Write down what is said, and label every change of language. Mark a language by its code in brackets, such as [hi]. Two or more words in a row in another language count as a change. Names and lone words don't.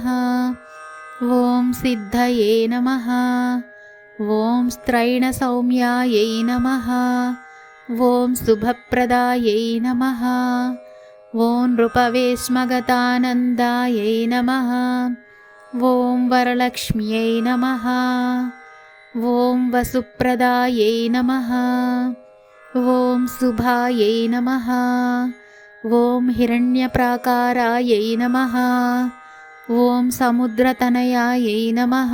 [sa] ఓం సిద్ధయే నమః. ఓం స్త్రైణసౌమ్యాయై నమః. ఓం శుభప్రదాయై నమః. ఓం నృపవేశ్మగతానందాయై నమః. ॐ वरलक्ष्म्यै नमः। ॐ वसुप्रदायै नमः। ॐ शुभायै नमः। ॐ हिरण्यप्राकारायै नमः। ॐ समुद्रतनयायै नमः।